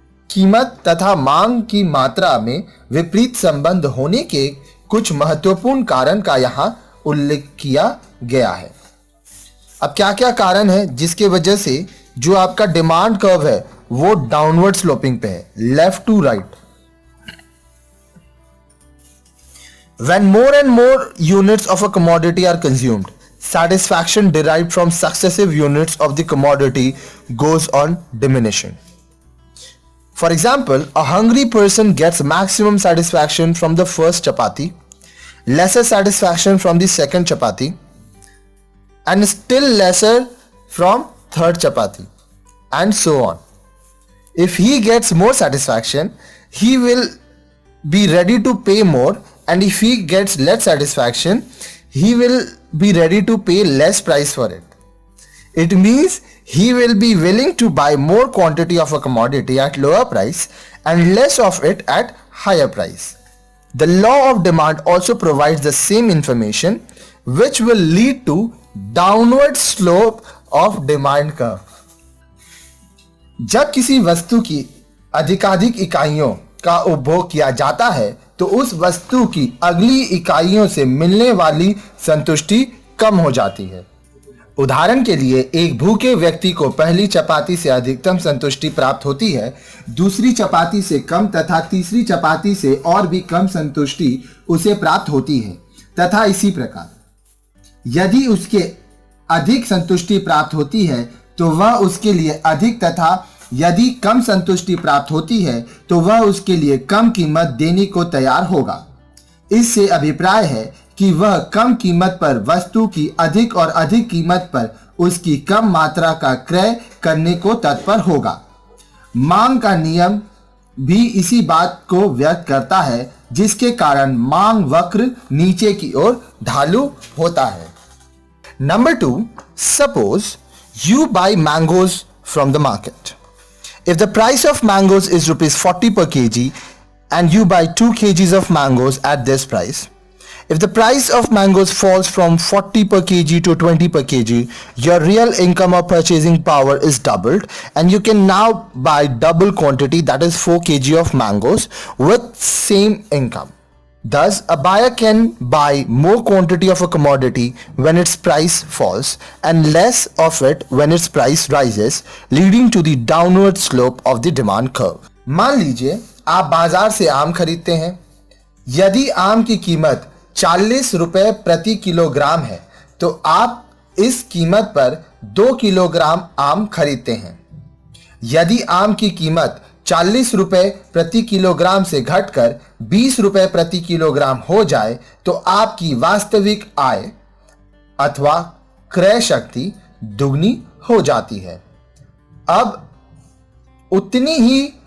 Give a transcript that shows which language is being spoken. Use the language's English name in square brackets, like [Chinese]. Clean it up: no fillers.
[Hindi] कीमत तथा मांग की मात्रा में विपरीत संबंध होने के कुछ महत्वपूर्ण कारण का यहां उल्लेख किया गया है। अब क्या क्या कारण है जिसके वजह से जो आपका डिमांड कर्व है वो डाउनवर्ड स्लोपिंग पे है, [English] Left to right. When more and more units of a commodity are consumed, satisfaction derived from successive units of the commodity goes on diminishing. For example, a hungry person gets maximum satisfaction from the first chapati, lesser satisfaction from the second chapati, and still lesser from third chapati, and so on. If he gets more satisfaction, he will be ready to pay more, and if he gets less satisfaction, he will be ready to pay less price for it. It means he will be willing to buy more quantity of a commodity at lower price and less of it at higher price. The law of demand also provides the same information, which will lead to downward slope of demand curve. [Hindi] जब किसी वस्तु की अधिकाधिक इकाइयों का उपभोग किया जाता है तो उस वस्तु की अगली इकाइयों से मिलने वाली संतुष्टि कम हो जाती है। उदाहरण के लिए, एक भूखे व्यक्ति को पहली चपाती से अधिकतम संतुष्टि प्राप्त होती है, दूसरी चपाती से कम तथा तीसरी चपाती से और भी कम संतुष्टि उसे प्राप्त होती है तथा इसी प्रकार। यदि उसके अधिक संतुष्टि प्राप्त होती है तो वह उसके लिए अधिक तथा यदि कम संतुष्टि प्राप्त होती है तो वह उसके लिए कम कीमत देने को तैयार होगा। इससे अभिप्राय है कि वह कम कीमत पर वस्तु की अधिक और अधिक कीमत पर उसकी कम मात्रा का क्रय करने को तत्पर होगा। मांग का नियम भी इसी बात को व्यक्त करता है, जिसके कारण मांग वक्र नीचे की ओर ढालू होता है। [English] Number 2, suppose you buy mangoes from the market. If the price of mangoes is ₹40 per kg and you buy 2 kgs of mangoes at this price, if the price of mangoes falls from 40 per kg to 20 per kg, your real income or purchasing power is doubled and you can now buy double quantity, that is 4 kg of mangoes with same income. Thus, a buyer can buy more quantity of a commodity when its price falls and less of it when its price rises, leading to the downward slope of the demand curve. [Hindi] मान लीजिए आप बाजार से आम खरीदते हैं। यदि आम की कीमत 40 रुपए प्रति किलोग्राम है तो आप इस कीमत पर 2 किलोग्राम आम खरीदते हैं। यदि आम की कीमत 40 रुपए प्रति किलोग्राम से घटकर 20 रुपए प्रति किलोग्राम हो जाए तो आपकी वास्तविक आय अथवा क्रय शक्ति दुगनी हो जाती है। अब उतनी ही